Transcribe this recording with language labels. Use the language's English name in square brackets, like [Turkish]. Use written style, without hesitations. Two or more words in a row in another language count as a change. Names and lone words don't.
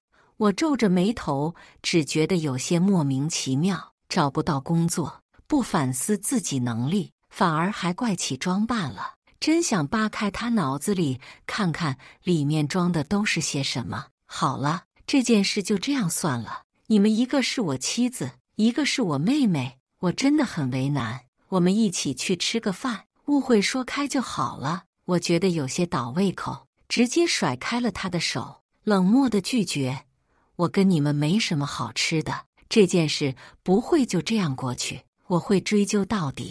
[Chinese] 我皺着眉頭，只覺得有些莫名其妙，找不到工作，不反思自己能力，反而還怪起裝扮了。真想扒開他腦子裡，看看裡面裝的都是些什麼。好了，這件事就這樣算了。你們一個是我妻子，一個是我妹妹，我真的很為難。我們一起去吃個飯，誤會說開就好了。我覺得有些倒胃口，直接甩開了他的手，冷漠地拒絕：“我跟你們沒什麼好吃的，這件事不會就這樣過去，我會追究到底。